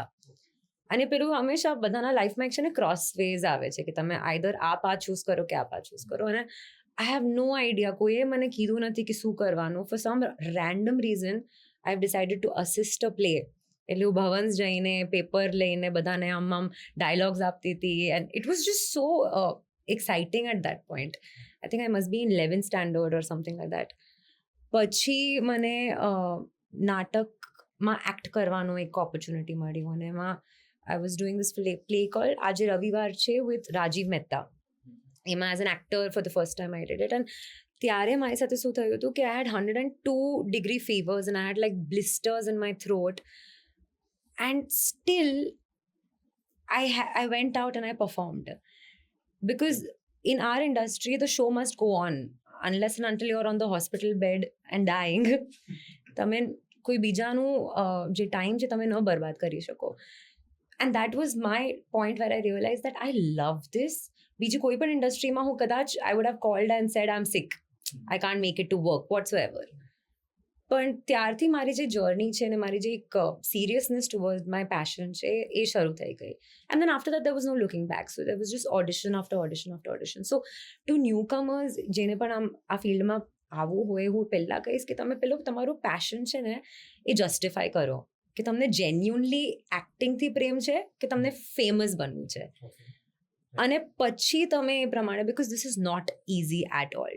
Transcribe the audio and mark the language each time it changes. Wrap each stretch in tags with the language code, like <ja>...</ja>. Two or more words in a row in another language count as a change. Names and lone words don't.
<gu>અને પેલું હંમેશા બધાના લાઈફમાં એક છે ને</gu> <en>cross ways</en> <gu>આવે છે કે તમે આઈધર આ</gu> <en>path choose</en> <gu>કરો કે આ</gu> <en>path choose</en> <gu>કરો. અને</gu> <en>I have no idea,</en> <gu>કોઈએ મને કીધું નથી કે શું કરવાનું.</gu> <en>For some random reason I have decided to assist a play.</en> <gu>એટલે હું ભવન્સ જઈને પેપર લઈને બધાને આમ ડાયલોગ્સ આપતી હતી,</gu> <en>and it was just so exciting at that point. I think I must be in 11th standard or something like that.</en> <gu>પછી મને નાટકમાં એક્ટ કરવાનો એક ઓપોર્ચ્યુનિટી મળ્યું, અને એમાં</gu> <en>I was doing this play called</en> <gu>આજે રવિવાર છે વિથ રાજીવ મહેતા.</gu> <en>એમાં as an actor for the first time I did it. એન્ડ</en> <gu>ત્યારે મારી સાથે શું થયું હતું કે</gu> <en>I had 102 fevers and I had like blisters in my throat, and still I went out and I performed. Because in our industry, the show must go on unless and until you're on the hospital bed and dying.</en> <gu>તમે કોઈ બીજાનું જે ટાઈમ છે તમે ન બરબાદ કરી શકો.</gu> <en>And that was my point where I realized that I love this.</en> <gu>બીજી કોઈ પણ ઇન્ડસ્ટ્રીમાં હું કદાચ</gu> <en>I would have called and said I'm sick, I can't make it to work whatsoever.</en> <gu>પણ ત્યારથી મારી જે જર્ની છે અને મારી જે એક</gu> <en>seriousness toward my passion</en> <gu>છે એ શરૂ થઈ ગઈ.</gu> <en>And then after that there was no looking back. So there was just audition after audition after audition. So to newcomers</en> <gu>જેને પણ આ ફિલ્ડમાં આવવું હોય, હું પહેલાં કહીશ કે તમે પેલું તમારું પેશન છે ને એ જસ્ટિફાય કરો, કે તમને જેન્યુનલી એક્ટિંગથી પ્રેમ છે કે તમને ફેમસ બનવું છે, અને પછી તમે એ પ્રમાણે,</gu> <en>because this is not easy at all.</en>